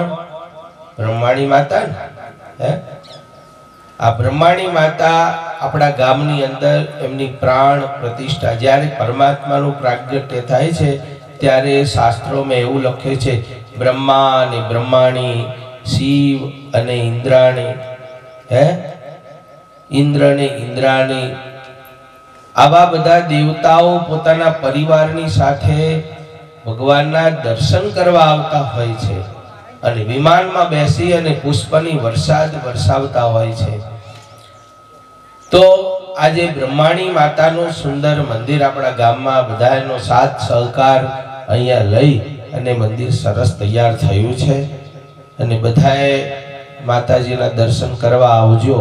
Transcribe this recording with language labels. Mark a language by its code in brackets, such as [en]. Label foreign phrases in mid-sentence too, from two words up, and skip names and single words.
[gu] બ્રહ્માણી માતા ને. આ બ્રહ્માણી માતા અપના ગામની અંદર એમની પ્રાણ પ્રતિષ્ઠા જ્યારે પરમાત્માનું પ્રાગટ્ય થાય છે ત્યારે શાસ્ત્રોં મેં એવું લખે છે બ્રહ્મા ને બ્રહ્માણી, શિવ અને ઇન્દ્રાણી, ઇન્દ્ર ને ઇન્દ્રાણી। આવા બધા દેવતાઓ પોતાના પરિવારની સાથે ભગવાનના દર્શન કરવા આવતા હોય છે અને વિમાનમાં બેસી અને પુષ્પની વરસાદ વરસાવતા હોય છે। તો આજે બ્રહ્માણી માતાનું સુંદર મંદિર આપણા ગામમાં બધાનો સાથ સહકાર અહીંયા લઈ અને મંદિર સરસ તૈયાર થયું છે અને બધાએ માતાજીના દર્શન કરવા આવજો।